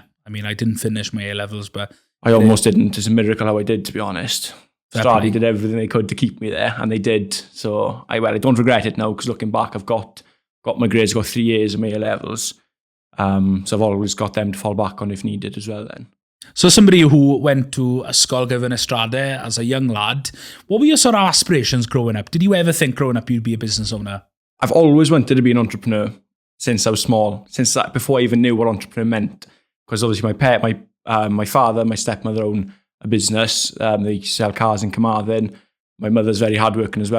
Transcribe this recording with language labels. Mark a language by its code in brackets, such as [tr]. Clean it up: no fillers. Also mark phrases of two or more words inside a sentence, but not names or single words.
[en] I mean, I didn't finish my A-levels, but I almost didn't. It's a miracle how I did, to be honest. Stradi did everything they could to keep me there, and they did. So I don't regret it now, because looking back, I've got my grades, got 3 years of my A-levels. So I've always got them to fall back on if needed as well then. So somebody who went to ysgol gyfyn Ystrade as a young lad, what were your sort of aspirations growing up? Did you ever think growing up you'd be a business owner? I've always wanted to be an entrepreneur since I was small, before I even knew what entrepreneur meant. Because obviously my father, my stepmother own a business. They sell cars in Carmarthen. My mother's very hardworking as well.